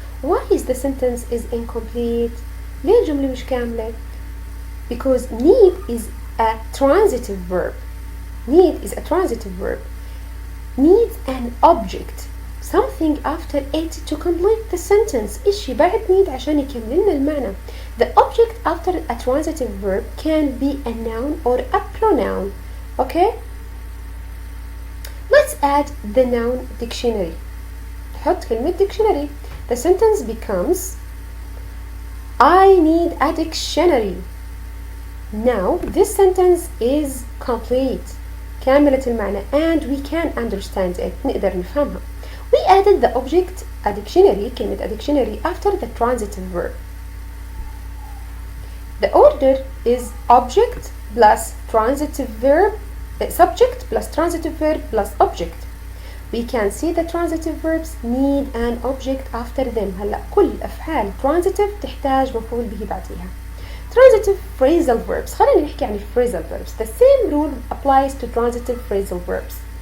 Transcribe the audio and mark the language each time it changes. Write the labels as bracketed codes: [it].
[en] Why is the sentence is incomplete? [ar] ليه الجملة مش كاملة? [en] Because need is a transitive verb. Need is a transitive verb. Needs an object, something after it to complete the sentence. [ar] إشي بعد need عشان يكمل لنا المعنى. [en] The object after a transitive verb can be a noun or a pronoun. Okay? Let's add the noun dictionary. [ar] نحط كلمة dictionary. [en] The sentence becomes I need a dictionary. Now this sentence is complete. [ar] كاملة المعنى [en] and we can understand it. [ar] نقدر نفهمها. [en] We added the object a dictionary, كلمة a dictionary, after the transitive verb. The order is object plus transitive verb, subject plus transitive verb plus object. We can see the transitive verbs need an object after them. [ar] هلا كل الأفعال transitive تحتاج مفعول به بعديها. [en] Transitive phrasal verbs. [ar] خلينا نحكي عن [en] phrasal verbs. The same rule applies to transitive phrasal verbs.